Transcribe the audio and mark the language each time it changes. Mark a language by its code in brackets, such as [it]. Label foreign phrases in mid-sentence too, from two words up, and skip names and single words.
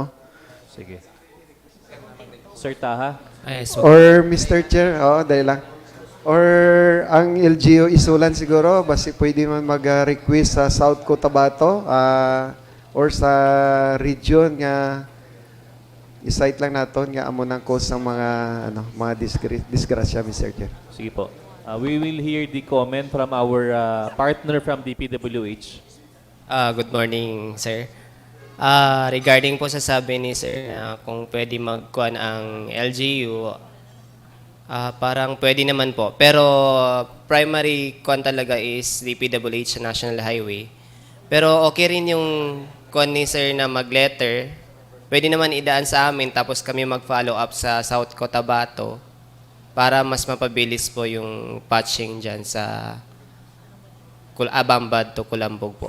[tl] Sige. Sir Taha. Or Mr. Chair, dahil lang. [hil] Or ang LGU Isulan siguro, basi pwede man mag-request sa South Cotabato or sa region nga i-cite lang naton nga amo nang cause ng mga disgrasya, Mr. Chair. [tl] Sige po. [en] We will hear the comment from our partner from DPWH. Good morning, sir. [tl] Regarding po sa sabi ni sir, kung pwede magkuhan ang LGU, parang pwede naman po. Pero primary kuhan talaga is DPWH sa National Highway. Pero okay rin yung kuhan ni sir na mag-letter. Pwede naman idaan sa amin tapos kami mag-follow up sa South Cotabato para mas mapabilis po yung patching dyan sa Bambad to Kulambog po.